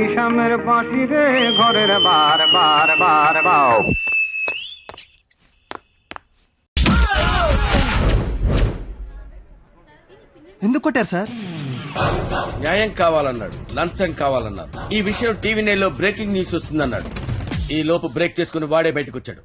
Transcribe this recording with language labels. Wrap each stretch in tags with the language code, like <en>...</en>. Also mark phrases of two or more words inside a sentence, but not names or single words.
<bn>গ্রামের বাঁশি রে ঘরের বার বার বার বাও।</bn> <te>ఎందుకు కొట్టారు సార్? న్యాయం కావాలన్నాడు, లంచం కావాలన్నాడు. ఈ విషయం టీవీ నైన్ లో</te> <en>breaking news</en> <te>వస్తుందన్నాడు. ఈ లోపు బ్రేక్ చేసుకుని వాడే బయటకు వచ్చాడు.</te>